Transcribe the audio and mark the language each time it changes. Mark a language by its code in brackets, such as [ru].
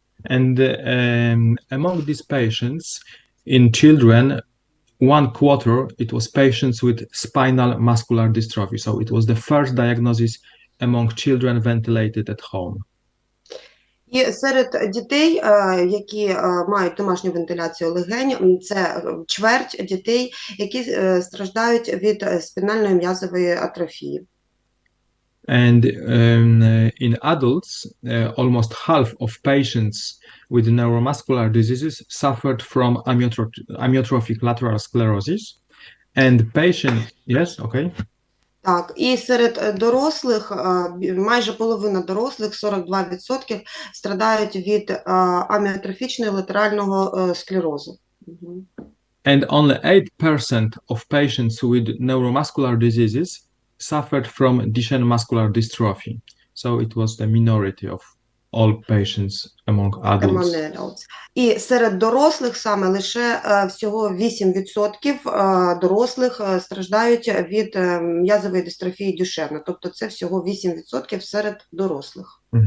[en] And among these patients, in children, 1/4 it was patients with spinal muscular dystrophy. So it was the first diagnosis among children ventilated at home. [uk] І серед дітей, які мають домашню вентиляцію легень, це чверть дітей, які страждають від спінальної м'язової атрофії. [en] And in adults, almost half of patients with neuromuscular diseases suffered from amyotrophic lateral sclerosis. And yes, okay. [uk] Так, і серед дорослих, майже половина дорослих, 42%, страдають від аміотрофічного латерального склерозу. [en] And only 8% of patients with neuromuscular diseases suffered from Duchenne muscular dystrophy. So it was the minority of all patients among adults. [uk] І серед дорослих саме лише всього 8% дорослих страждають від м'язової дистрофії Дюшенна. Тобто це всього 8% серед дорослих.